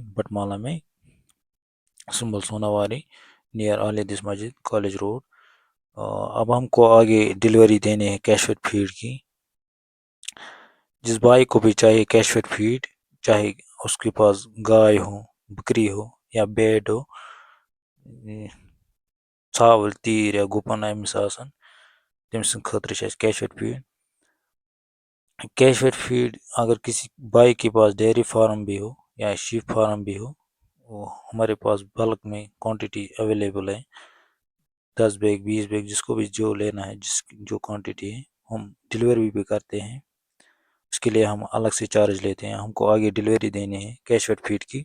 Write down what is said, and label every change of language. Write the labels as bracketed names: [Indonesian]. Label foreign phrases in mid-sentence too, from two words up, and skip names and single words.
[Hindi] बटमाला में, सुंबल सोनावारी नियर आलिदिस मस्जिद कॉलेज रोड। अब हमको आगे डिलीवरी देनी है कैशवेट फीड की। जिस भाई को भी चाहिए कैशवेट फीड, चाहे उसके पास गाय हो, बकरी हो या भेड़ हो, [Kashmiri] ژھاوٕلۍ تیٖر یا گُپن أمِس آسان، تٔمۍ سٕنٛدِ خٲطرٕ چھِ اَسہِ کیشویٹ فیٖڈ۔ [Hindi] कैशवेट फीड अगर किसी भाई के पास [English] dairy farm [Hindi] भी हो या [English] sheep farm [Hindi] भी हो, वो हमारे पास बल्क में [English] quantity available [Hindi] है। 10 बैग 20 बैग जिसको भी जो लेना है, जो क्वांटिटी है, हम डिलीवरी भी करते हैं। उसके लिए हम अलग से चार्ज लेते हैं। हमको आगे डिलीवरी देनी है कैशवेट फीड की।